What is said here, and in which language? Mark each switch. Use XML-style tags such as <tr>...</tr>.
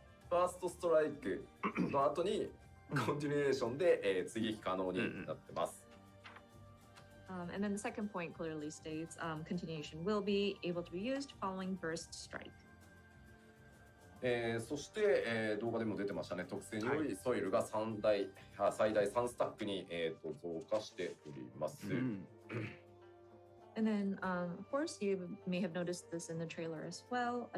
<ja>ファーストストライクの後にコンティニエーションで、追撃可能になってます。</ja> <en>And then the second point clearly states continuation will be able to be used following burst strike.</en> <ja>そして、動画でも出てましたね、特性によりソイルが最大3スタックに、増加しております。</ja> <en>And then, of course, you may have noticed this in the trailer as well.</en>